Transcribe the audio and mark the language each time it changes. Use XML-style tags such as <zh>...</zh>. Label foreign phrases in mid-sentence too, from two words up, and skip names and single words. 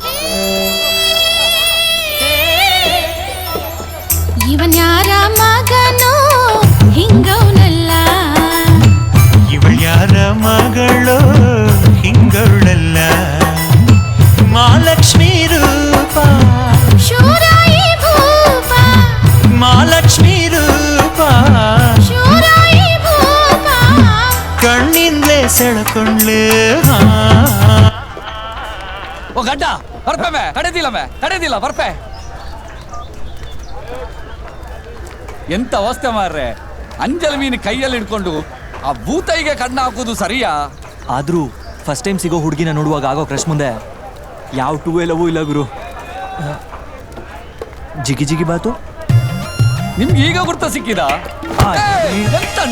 <kn>ಇವನ್ ಯಾರ ಮಗನೋ ಹಿಂಗವನಲ್ಲ, ಇವಳ ಯಾರ ಮಗಳು ಹಿಂಗವಳಲ್ಲ, ಮಹಾಲಕ್ಷ್ಮಿ ರೂಪ ಶೂರಾಯಿ ಭೂಪ, ಮಹಾಲಕ್ಷ್ಮಿ ರೂಪ ಶೂರಾಯಿ ಭೂಪ, ಕಣ್ಣಿಂದಲೇ ಸೆಳಕೊಂಡ್ಲೆ.</kn> <tcy>ಓ ಗಡ್ಡ ಬರ್ಪೆ ತಡೆದಿಲ್ಲ ಬರ್ಪೆ.</tcy> <kn>ಎಂತ ಅವಸ್ಥೆ ಮಾರ್ರೆ, ಅಂಜಲ್ ಮೀನು ಕೈಯಲ್ಲಿ ಹಿಡ್ಕೊಂಡು ಆ ಭೂತೈಗೆ ಕಣ್ಣು ಹಾಕೋದು ಸರಿಯಾ? ಆದ್ರೂ</kn> <en>first time</en> <kn>ಸಿಗೋ ಹುಡುಗಿನ ನೋಡುವಾಗ ಆಗೋ ಕ್ರಶ್ ಮುಂದೆ ಯಾವ ಟೂ ಲವೂ ಇಲ್ಲ ಗುರು. ಜಿಗಿ ಜಿಗಿ ಬಾತು ನಿಮ್ಗೆ ಈಗ ಗುರ್ತ ಸಿಕ್ಕಿದ? ಎಂತಣ್ಣ</kn>